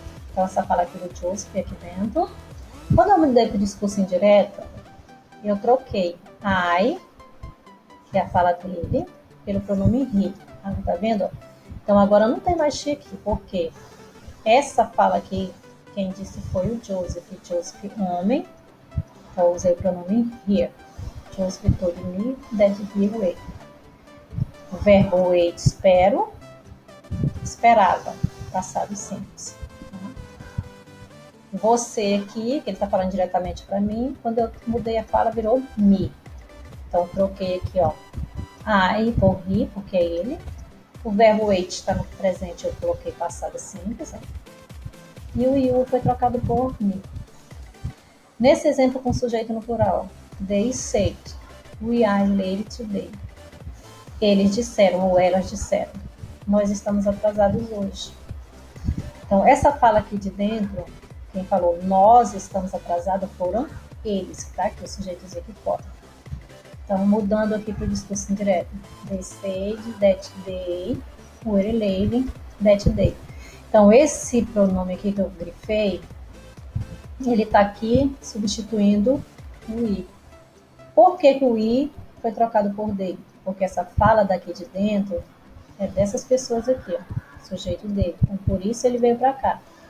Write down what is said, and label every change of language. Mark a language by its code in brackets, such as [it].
[pt] Então, essa fala aqui do Joseph aqui dentro. Quando eu mudei para o discurso indireto, eu troquei I, que é a fala dele, pelo pronome he. Tá vendo? Então, agora não tem mais she aqui, porque essa fala aqui, quem disse foi o Joseph. Joseph, homem. Então, eu usei o pronome here. [en] Joseph told me that he wait. [pt] O verbo wait, espero, esperava, passado simples. Você aqui, que ele está falando diretamente para mim, quando eu mudei a fala, virou me. Então, troquei aqui, ó, I por he, porque é ele. O verbo wait está no presente, eu coloquei passado simples. Ó. E o you foi trocado por me. Nesse exemplo com sujeito no plural, [en] they said, we are late today. [pt] Eles disseram, ou elas disseram, nós estamos atrasados hoje. Então, essa fala aqui de dentro, quem falou nós estamos atrasados foram eles, tá? Que o sujeito dizia aqui fora. Então, mudando aqui para o discurso indireto. [en] They said that they were late that day. [pt] Então, esse pronome aqui que eu grifei, ele está aqui substituindo o i. Por que o i foi trocado por they? Porque essa fala daqui de dentro é dessas pessoas aqui, ó, sujeito dele. Então, por isso ele veio para cá.